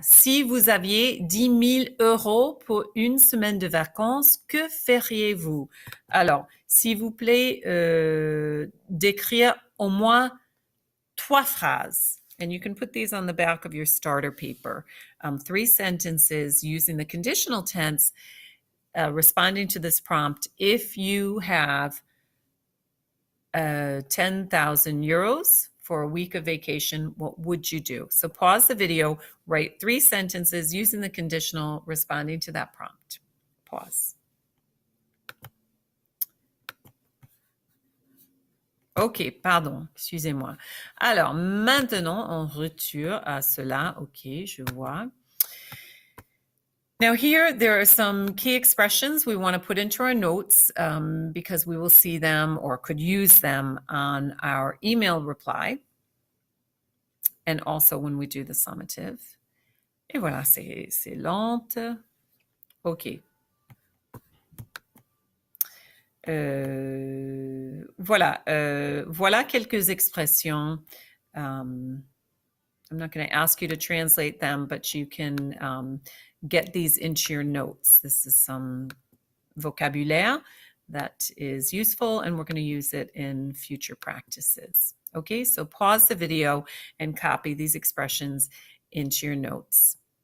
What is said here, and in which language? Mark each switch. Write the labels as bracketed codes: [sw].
[fr] Si vous aviez 10 000 € pour une semaine de vacances, que feriez-vous? Alors, s'il vous plaît, d'écrire au moins 3 phrases. [en] And you can put these on the back of your starter paper. 3 sentences using the conditional tense, responding to this prompt. If you have 10,000 euros for a week of vacation, what would you do? So pause the video, write 3 sentences using the conditional, responding to that prompt. Pause. [fr] OK, pardon, excusez-moi. Alors, maintenant, on retourne à cela. OK, je vois. [en] Now here, there are some key expressions we want to put into our notes because we will see them or could use them on our email reply and also when we do the summative. [fr] Et voilà, c'est lente. OK. Voilà, voilà quelques expressions. [en] I'm not going to ask you to translate them, but you can get these into your notes. This is some vocabulaire that is useful, and we're going to use it in future practices. Okay, so pause the video and copy these expressions into your notes.